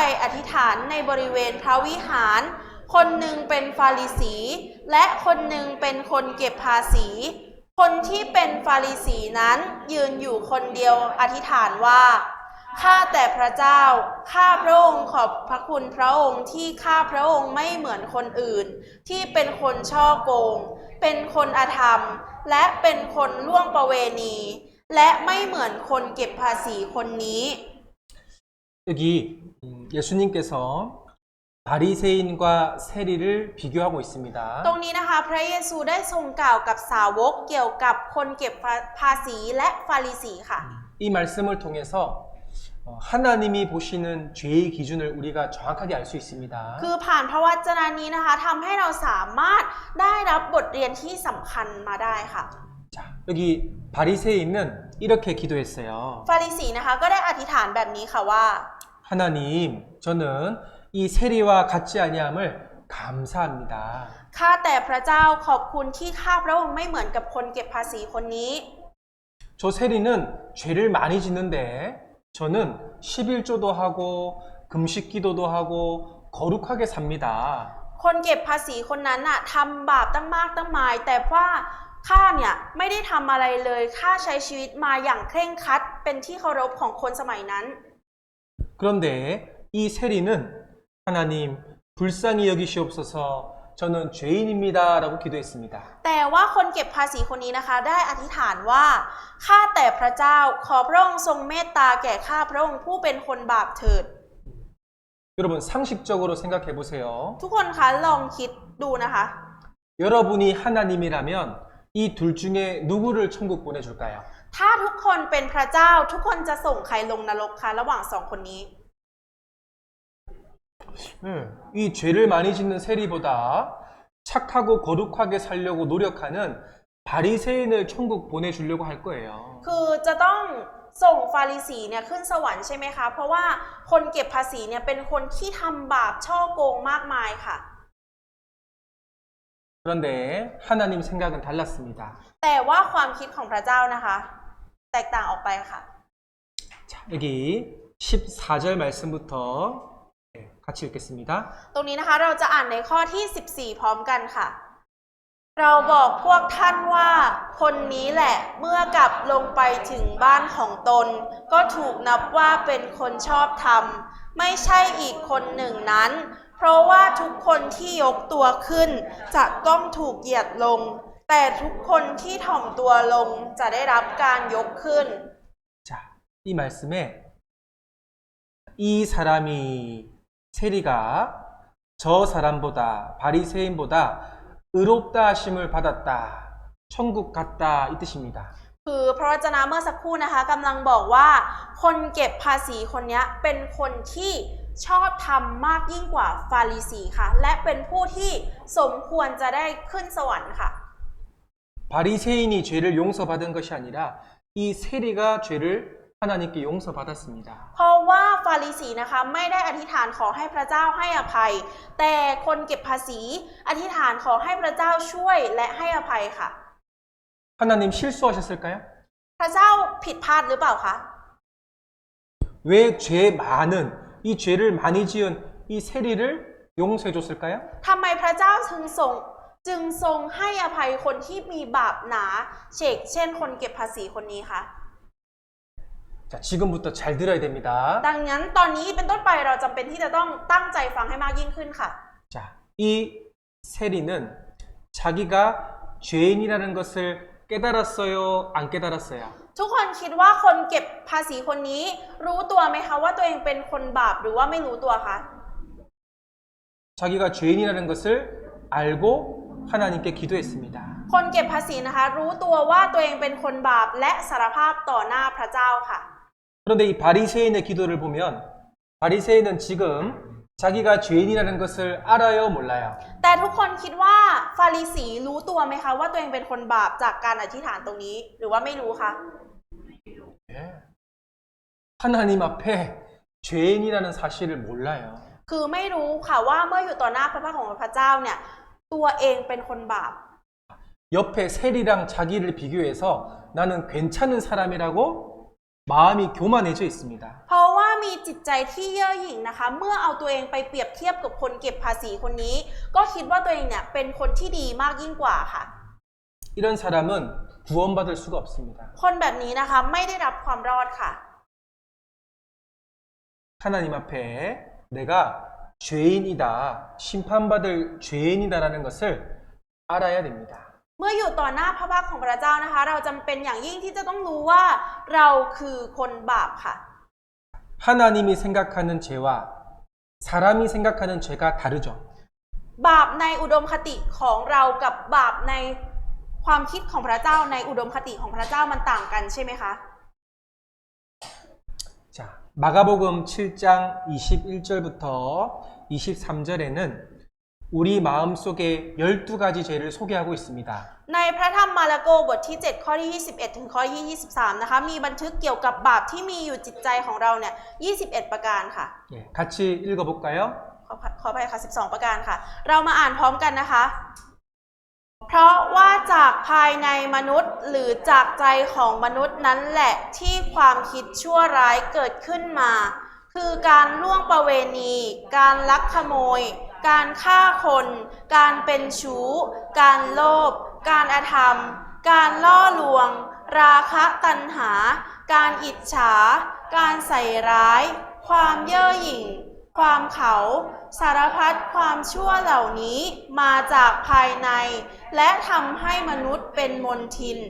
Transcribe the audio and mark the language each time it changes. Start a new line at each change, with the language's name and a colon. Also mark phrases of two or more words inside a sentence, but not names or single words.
Thai: อธิษฐานในบริเวณพระวิหารคนหนึ่งเป็นฟาริสีและคนหนึ่งเป็นคนเก็บภาษีคนที่เป็นฟาริสีนั้นยืนอยู่คนเดียวอธิษฐานว่าข้าแต่พระเจ้าข้าพระองค์ขอบพระคุณพระองค์ที่ข้าพระองค์ไม่เหมือนคนอื่น ที่เป็นคนช่อโกง เป็นคนอธรรม และเป็นคนล่วงประเวณี และไม่เหมือนคนเก็บภาษีคนนี้
Korean: 여기 예수님께서 바리새인과 세리를 비교하고 있습니다.
Thai: ตรงนี้นะคะพระเยซูได้ทรงกล่าวกับสาวกเกี่ยวกับคนเก็บภาษีและฟาริสีค่ะ
Korean: 이 말씀을 통해서 하나님이 보시는 죄의 기준을 우리가 정확하게 알 수 있습니다.
Thai: คือผ่านพระวจนะนี้นะคะทำให้เราสามารถได้รับบทเรียนที่สำคัญมาได้ค่ะ
Korean: 자, 여기 바리새인은 이렇게 기도했어요.
Thai: ฟาริสีนะคะก็ได้อธิษฐานแบบนี้ค่ะว่า
Korean: 하나님, 저는 이 세리와 같지 아니함을 감사합니다.
Thai: ข้าแต่พระเจ้าขอบคุณที่ข้าพระองค์ไม่เหมือนกับคนเก็บภาษีคนนี้
Korean: 저 세리는 죄를 많이 짓는데 저는 11조도 하고 금식 기도도 하고 거룩하게 삽니다.
Thai: คนเก็บภาษีคนนั้นน่ะทำบาปตั้งมากตั้งมาย แต่ว่าข้าเนี่ยไม่ได้ทำอะไรเลยข้าใช้ชีวิตมาอย่างเคร่งครัดเป็นที่เคารพของคนสมัยนั้น
Korean: 그런데 이 세리는 하나님 불쌍히 여기시옵소서 저는 죄인입니다 라고 기도했습니다.
Thai: แต่ว่าคนเก็บภาษีคนนี้นะคะได้อธิษฐานว่าข้าแต่พระเจ้าขอพระองค์ทรงเมตตาแก่ข้าพระองค์ผู้เป็นคนบาปเถิด
Korean: 여러분 상식적으로 생각해 보세요.
Thai: ทุกคนคะลองคิดดูนะคะ
Korean: 여러분이 하나님이라면 이 둘 중에 누구를 천국 보내줄까요?
Thai: ถ้าทุกคนเป็นพระเจ้าทุกคนจะส่งใครลงนรกคะระหว่างสองคนนี้
Korean: 이 죄를 많이 짓는 세리보다 착하고 거룩하게 살려고 노력하는 바리새인을 천국 보내주려고 할 거예요.
Thai: คือจะต้องส่งฟาริสีเนี่ยขึ้นสวรรค์ใช่ไหมคะ เพราะว่าคนเก็บภาษีเนี่ยเป็นคนที่ทำบาปช่อโกงมากมายค่ะ
Korean: 그런데 하나님 생각은 달랐습니다.
Thai: แต่ว่าความคิดของพระเจ้านะคะ แตกต่างออกไปค่ะ
Korean: 자, 여기 14절 말씀부터 같이 읽겠습니다.
Thai: ตรงนี้นะคะเราจะอ่านในข้อที่ 14 พร้อมกันค่ะ เราบอกพวกท่านว่าคนนี้แหละเมื่อกลับลงไปถึงบ้านของตน ก็ถูกนับว่าเป็นคนชอบธรรม ไม่ใช่อีกคนหนึ่งนั้น เพราะว่าทุกคนที่ยกตัวขึ้นจะต้องถูกเหยียดลง แต่ทุกคนที่ถ่อมตัวลงจะได้รับการยกขึ้น
Korean: 자, 이 말씀에 이 사람이 세리가 저 사람보다 바리새인보다 의롭다 하심을 받았다. 천국 갔다 이 뜻입니다.
Thai: คือพระวจนะเมื่อสักครู่นะคะกำลังบอกว่าคนเก็บภาษีคนนี้เป็นคนที่ชอบธรรมมากยิ่งกว่าฟาริสีค่ะ และเป็นผู้ที่สมควรจะได้ขึ้นสวรรค์ค่ะ
Korean: 바리새인이 죄를 용서받은 것이 아니라 이 세리가 죄를 하나님께 용서받았습니다.
Thai: เพราะว่าฟาริสีนะคะไม่ได้อธิษฐานขอให้พระเจ้าให้อภัย แต่คนเก็บภาษีอธิษฐานขอให้พระเจ้าช่วยและให้อภัยค่ะ
Korean: 하나님 실수하셨을까요?
Thai: พระเจ้าผิดพลาดหรือเปล่าคะ
Korean: 왜 죄 많은 이 죄를 많이 지은 이 세리를 용서해 줬을까요?
Thai: ทำไมพระเจ้าจึงทรงให้อภัยคนที่มีบาปหนาเช่นคนเก็บภาษีคนนี้คะ
Korean: 자, 지금부터 잘 들어야 됩니다.
Thai: ดังนั้นตอนนี้เป็นต้นไปเราจำเป็นที่จะต้องตั้งใจฟังให้มากยิ่งขึ้นค่ะ
Korean: 자, 이 세리는 자기가 죄인이라는 것을 깨달았어요? 안 깨달았어요?
Thai: ทุกคนคิดว่าคนเก็บภาษีคนนี้รู้ตัวไหมคะว่าตัวเองเป็นคนบาปหรือว่าไม่รู้ตัวคะ
Korean: 자기가 죄인이라는 것을 알고 하나님께 기도했습니다.
Thai: คนเก็บภาษีนะคะรู้ตัวว่าตัวเองเป็นคนบาปและสารภาพต่อหน้าพระเจ้าค่ะ
Korean: 그런데 이 바리새인의 기도를 보면 바리새인은 지금 자기가 죄인이라는 것을 알아요, 몰라요?
Thai: แต่ทุกคนคิดว่าฟาริสีรู้ตัวไหมคะว่าตัวเองเป็นคนบาปจากการอธิษฐานตรงนี้หรือว่าไม่รู้คะ
Korean: 예. 하나님 앞에 죄인이라는 사실을 몰라요.
Thai: คือไม่รู้ค่ะว่าเมื่ออยู่ต่อหน้าพระพักตร์ของพระเจ้าเนี่ยตัวเองเป็นคนบาป
Korean: 옆에 세리랑 자기를 비교해서 나는 괜찮은 사람이라고 마음이 교만해져 있습니다.
Thai: เพราะว่ามีจิตใจที่เย่อหยิ่งนะคะเมื่อเอาตัวเองไปเปรียบเทียบกับคนเก็บภาษีคนนี้ ก็คิดว่าตัวเองเนี่ยเป็นคนที่ดีมากยิ่งกว่าค่ะ
Korean: 이런 사람은 구원받을 수가 없습니다.
Thai: คนแบบนี้นะคะไม่ได้รับความรอดค่ะ
Korean: 하나님 앞에 내가 죄인이다, 심판받을 죄인이다라는 것을 알아야 됩니다.
Thai: เมื่ออยู่ต่อหน้าพระพักตร์ของพระเจ้านะคะ เราจำเป็นอย่างยิ่งที่จะต้องรู้ว่าเราคือคนบาปค่ะ
Korean: 하나님이 생각하는 죄와 사람이 생각하는 죄가 다르죠.
Thai: บาปในอุดมคติของเรากับบาปในความคิดของพระเจ้าในอุดมคติของพระเจ้ามันต่างกันใช่ไหมคะ
Korean: 자, 마가복음 7장 21절부터 23절에는 우리 마음속에 12가지 죄를 소개하고 있습니다.
Thai: ในพระธรรมมาระโกบทที่ 7 ข้อที่ 21 ถึงข้อที่ 23 นะคะ มีบันทึกเกี่ยวกับบาปที่มีอยู่จิตใจของเราเนี่ย 21 ประการค่ะ
Korean: 예, 같이 읽어볼까요?
Thai: ขอไปค่ะ 12 ประการค่ะ เรามาอ่านพร้อมกันนะคะ เพราะว่าจากภายในมนุษย์หรือจากใจของ มนุษย์นั้นแหละที่ความคิดชั่วร้ายเกิดขึ้นมา คือการล่วงประเวณี การลักขโมย การฆ่าคน การเป็นชู้ การโลภ การอธรรม การล่อลวง ราคะตัณหา การอิจฉา การใส่ร้าย ความเย่อหยิ่ง ความเขาสารพัดความชั่วเหล่านี้มาจากภายในและทำให้มนุษย์เป็นมลทิน